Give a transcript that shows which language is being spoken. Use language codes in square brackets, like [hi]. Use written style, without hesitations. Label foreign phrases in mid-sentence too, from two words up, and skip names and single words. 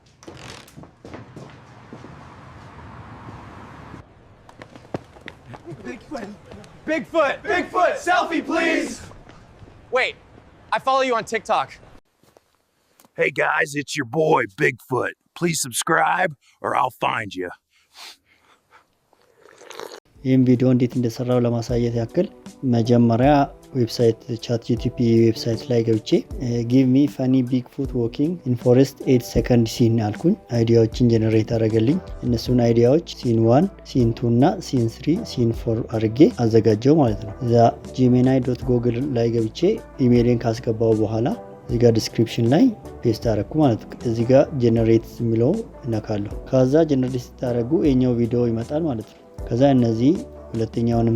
[en] Bigfoot! Bigfoot! Selfie, please! Wait, I follow you on TikTok. Hey guys, it's your boy, Bigfoot. Please subscribe or I'll find you. [am] ይህም ቪዲዮ እንዴት እንደሰራው ለማሳየት ያክል መጀመሪያ ዌብሳይት ChatGPT ዌብሳይት ላይ ገብቼ [en] give me funny bigfoot walking in forest 8 second scene [am] አልኩኝ። አይዲያዎችን ጀነሬት አደረገልኝ። እነሱን አይዲያዎች [en] scene 1 scene [am] 2 እና [en] scene 3 scene 4 [am] አድርጌ አዘጋጀው ማለት ነው። እዛ gemini.google ላይ ገብቼ ኢሜይልን ካስገባው በኋላ እዚህ ጋር ዲስክሪፕሽን ላይ ፔስት አደረኩ ማለት ነው። እዚህ ጋር ጀነሬት የሚለው እነካለሁ። ከዛ ጀነሬት ስታደርጉ የኛው ቪዲዮ ይመጣል ማለት ነው። ከዛ እነዚህ ሁለተኛውንም